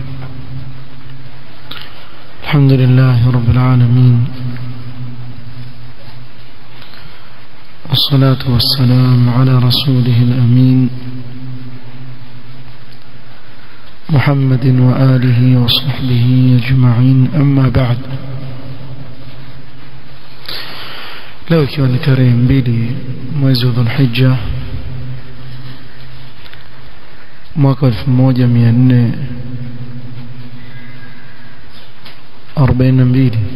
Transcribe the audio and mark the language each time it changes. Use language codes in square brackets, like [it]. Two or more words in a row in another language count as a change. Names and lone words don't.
[ar] الحمد لله رب العالمين، والصلاة والسلام على رسوله الأمين محمد وآله وصحبه أجمعين، أما بعد. [sw] leo ikiwa ni tarehe 2 mwezi wa Dhulhijja mwaka 1442,